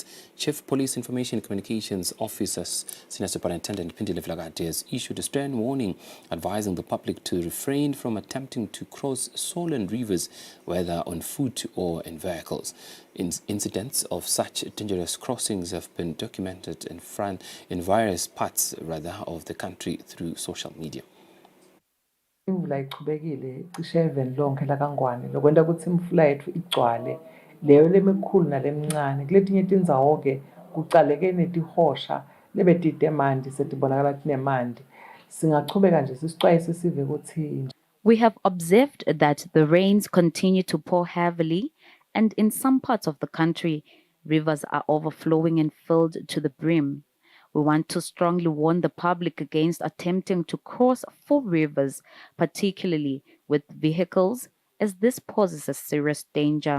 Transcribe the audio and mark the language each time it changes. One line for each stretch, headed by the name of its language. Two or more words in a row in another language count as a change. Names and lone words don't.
English: Chief Police Information and Communications Officer Senior Superintendent Pindile Flagate has issued a stern warning advising the public to refrain from attempting to cross swollen rivers, whether on foot or in vehicles. Incidents of such dangerous crossings have been documented in various parts of the country through social media.
Swati: Imvula ichubekile cishe even lonke la kaNgwane lokwenta kutsi imfula yethu igcwale leyo lemikhulu nalemncane kuletinye tindzawo ke kucaleke netihosha lebetite manti setibonakala tinemanti singachubeka nje sisixwayise sive kutsi.
English: We have observed that the rains continue to pour heavily, and in some parts of the country, rivers are overflowing and filled to the brim. We want to strongly warn the public against attempting to cross 4 rivers, particularly with vehicles, as this poses a serious danger.